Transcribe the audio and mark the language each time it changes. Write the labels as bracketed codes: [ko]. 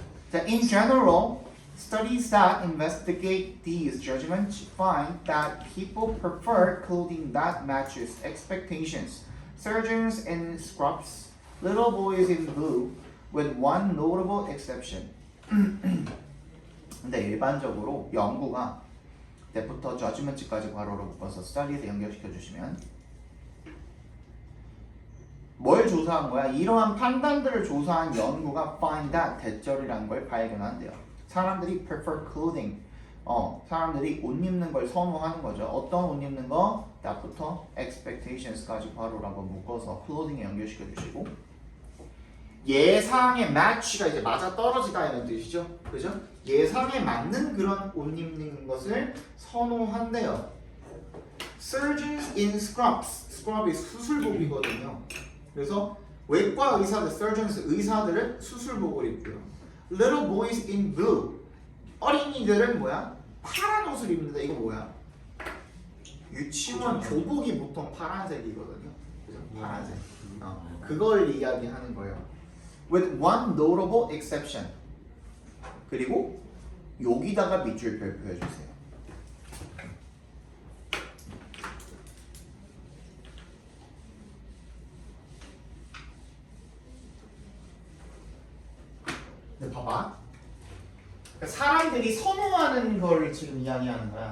[en] 자, in general, studies that investigate these judgments find that people prefer clothing that matches expectations. Surgeons in scrubs, little boys in blue, with one notable exception. [ko] 근데 일반적으로 연구가 때부터 judgment까지 괄호로 묶어서 studies에 연결시켜 주시면 뭘 조사한 거야? 이러한 판단들을 조사한 연구가 find that 대절이라는 걸 발견한대요. 사람들이 [en] prefer clothing. [ko] 사람들이 옷 입는 걸 선호하는 거죠. 어떤 옷 입는 거? that부터 expectations까지 괄호라고 묶어서 clothing에 연결시켜 주시고 예상에 match가 이제 맞아 떨어지다 이런 뜻이죠. 그죠? 예상에 맞는 그런 옷 입는 것을 선호한대요. [en] Surgeons in scrubs. [ko] scrub이 수술복이거든요. 그래서 외과 의사들, surgeons 의사들은 수술복을 입고요. [en] Little boys in blue. [ko] 어린이들은 뭐야? 파란 옷을 입는다. 이거 뭐야? 유치원 교복이 보통 파란색이거든요. 그죠? 파란색. 그걸 이야기하는 거예요. [en] With one notable exception. [ko] 그리고 여기다가 밑줄 별표해 주세요. 네, 봐봐. 그러니까 사람들이 선호하는 걸 지금 이야기하는 거야.